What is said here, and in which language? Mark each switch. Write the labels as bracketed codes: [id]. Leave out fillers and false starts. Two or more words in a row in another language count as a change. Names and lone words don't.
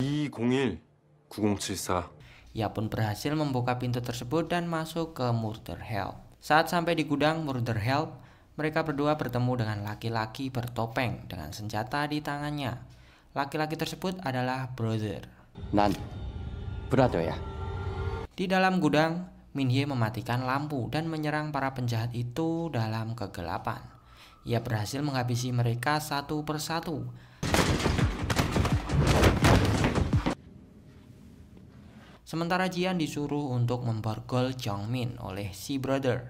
[id] 201 9074. Ia pun berhasil membuka pintu tersebut dan masuk ke Murder Help. Saat sampai di gudang Murder Help, mereka berdua bertemu dengan laki-laki bertopeng dengan senjata di tangannya. Laki-laki tersebut adalah Brother. [ko] 난 브라더야. [id] Di dalam gudang, Min Hye mematikan lampu dan menyerang para penjahat itu dalam kegelapan. Ia berhasil menghabisi mereka satu persatu. Sementara Ji-an disuruh untuk memborgol Jong Min oleh si Brother.